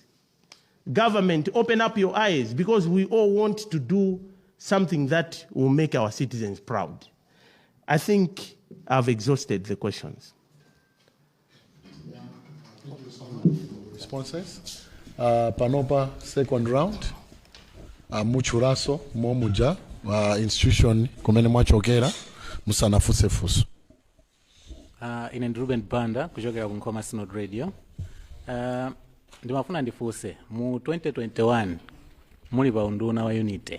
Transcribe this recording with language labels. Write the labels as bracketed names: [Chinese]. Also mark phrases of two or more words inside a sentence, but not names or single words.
[English] Government, open up your eyes, because we all want to do something that will make our citizens proud. I think I've exhausted the questions. Responses? Panopa, second round. [Nyanja] Muchuraso, Momuja, institution, kumene mwachokera, musanafuse fuso. Ine ndi Ruben Banda kuchokera ku Nkoma Synod Radio. Ndimafuna ndifuse mu 2021 muli pa unduna wa unity.